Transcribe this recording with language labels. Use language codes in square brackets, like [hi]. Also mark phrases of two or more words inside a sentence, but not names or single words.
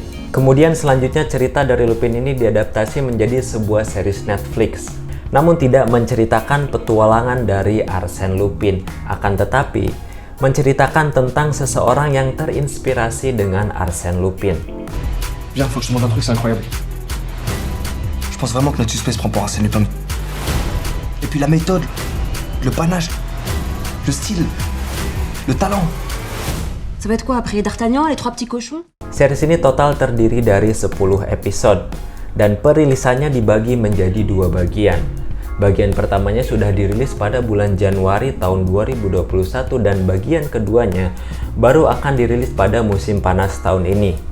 [id] Kemudian selanjutnya cerita dari Lupin ini diadaptasi menjadi sebuah series Netflix, namun tidak menceritakan petualangan dari Arsène Lupin, akan tetapi menceritakan tentang seseorang yang terinspirasi dengan Arsène Lupin. [fr] Viens, faut que je te montre un truc, c'est incroyable. Je pense vraiment que notre suspect se prend pour Arsène Lupin. Et puis la méthode, le panache, le style, le talent. Ça va être quoi après D'Artagnan, les trois petits cochons? [id] Series ini total terdiri dari 10 episode dan perilisannya dibagi menjadi 2 bagian. Bagian pertamanya sudah dirilis pada bulan Januari tahun 2021 dan bagian keduanya baru akan dirilis pada musim panas tahun ini.